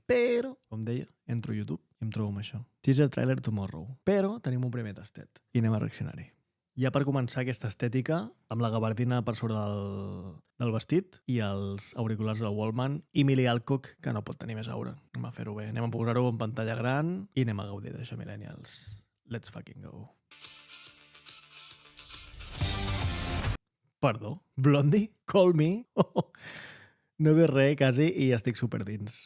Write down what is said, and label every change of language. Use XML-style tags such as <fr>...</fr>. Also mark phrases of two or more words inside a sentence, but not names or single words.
<ca>Però, com deia, entro a YouTube i em trobo amb això.</ca> <en>Teaser trailer tomorrow.</en> <ca>Però tenim un primer tastet i anem a reaccionar-hi. Ja per començar aquesta estètica, amb la gabardina per sobre del vestit i els auriculars del Wallman i Millie Alcock, que no pot tenir més aura. Anem a fer-ho bé, anem a posar-ho en pantalla gran i anem a gaudir d'això, millennials.</ca> <en>Let's fucking go. Perdó? Blondie? Call me?</en> <ca>Oh, no ve res, quasi, i estic super dins.</ca>